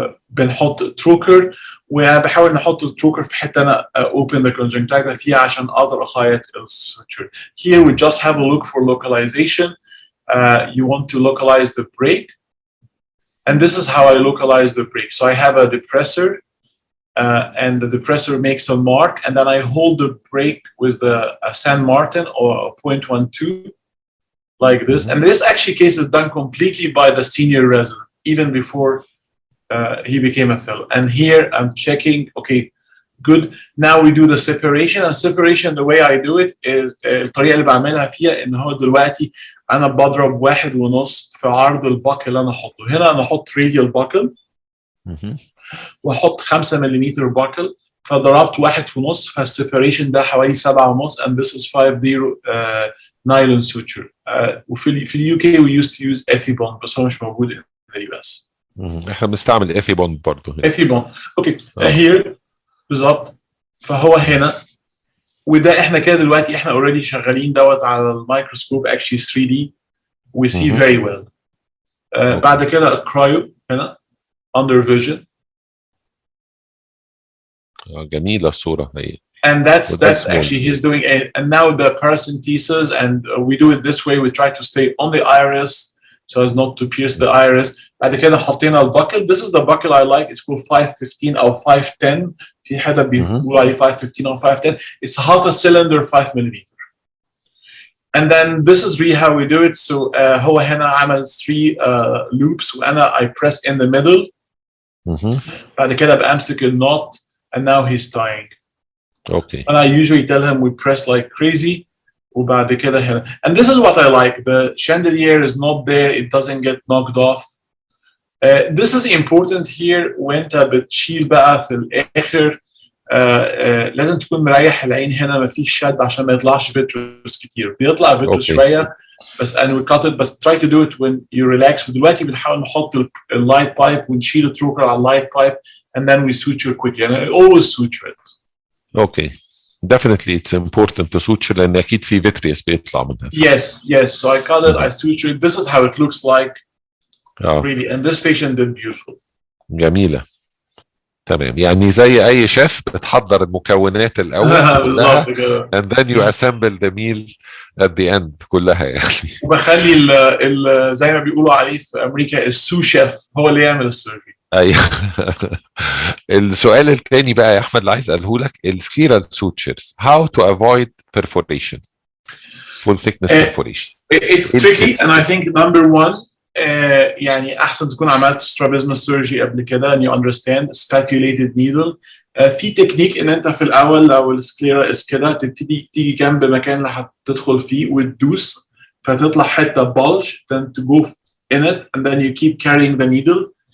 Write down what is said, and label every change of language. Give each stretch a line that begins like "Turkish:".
Arabic: بنحط تروكر، وانا بحاول نحط التروكر في حته انا
English: open the conjunctiva
Arabic: فيها عشان اقدر اخيط السوتشر.
English: Here we just have a look for localization. You want to localize the break, and this is how I localize the break. So I have a depressor, and the depressor makes a mark, and then I hold the break with the San Martin or a 0.12 like this. And this actually case is done completely by the senior resident, even before he became a fellow. And here I'm checking, okay, good. Now we do the separation, and separation the way I do it is
Arabic: الطريقة اللي بعملها فيها إن هو دلوقتي أنا بضرب 1.5 في عرض الباكل اللي أنا أحطه. هنا أنا أحط radial باكل وأحط 5 ملم باكل، فضربت 1.5، فالسيبريشن ده حوالي 7.5.
English: and this is 5-0 nylon suture.
Arabic: وفي اليو كي
English: we used to use Ethibond
Arabic: بس هو مش موجود
English: in the US.
Arabic: احنا بنستعمل اثيبوند برضه هنا. اثيبوند اوكي. هير بالظبط. فهو هنا، وده احنا كده دلوقتي احنا اوريدي شغالين دوت على الميكروسكوب
English: actually 3D we see very well.
Arabic: بعد كده الكرايو هنا
English: under vision.
Arabic: جميلة الصورة هي.
English: And that's actually he's doing it. And now the paracentesis, and we do it this way. We try to stay on the iris so as not to pierce the iris.
Arabic: بعد كده حطينا الباكل.
English: This is the buckle I like. It's called 515 أو 510.
Arabic: في حدا بيقول عليه 515 أو 510.
English: It's half a cylinder 5 millimeter. And then this is really how we do it. So
Arabic: هو هنا عمل
English: 3 loops وأنا I press in the middle.
Arabic: بعد كده بأمسك النوت
English: and now he's tying. Okay. And I usually tell him we press like crazy.
Arabic: وبعد كده هنا.
English: And this is what I like. The chandelier is not there. It doesn't get knocked off. This is important here.
Arabic: وانت بتشيل بقى في الآخر لازم تكون مريح العين هنا، ما فيش شد عشان ما يطلعش فيتروس كتير. بيطلع فيتروس شوية بس
English: and we cut it. بس try to do it when you relax.
Arabic: ودلوقتي بنحاول نحط اللايت بايب ونشيل التروكر على اللايت بايب
English: and then we suture quickly. And I always suture it. Okay. Definitely it's important to suture
Arabic: لأن أكيد في
English: vitreous
Arabic: بيطلع منها.
English: Yes. So I cut it, I suture it. This is how it looks like. Really. And this patient did beautiful.
Arabic: جميلة. تمام. يعني زي أي شيف بتحضر المكونات الأول كلها
English: and then you assemble the meal at the end
Arabic: كلها يعني. وبخلي زي ما بيقولوا عليه في أمريكا السو شيف هو اللي يعمل السيرفي. ايوه. السؤال الثاني بقى يا احمد اللي عايز اساله لك، السكيرال سوتشرز
English: how to avoid perforation, full thickness perforation. It's tricky and I think number one
Arabic: يعني احسن تكون عملت
English: strabismus surgery
Arabic: قبل كده
English: and you understand spatulated needle.
Arabic: في تكنيك ان انت في الاول لو السكليرا كده تبتدي تيجي جنب المكان اللي هتدخل فيه وتدوس فتطلع حته bulge,
English: then to go in it and then you keep carrying the needle.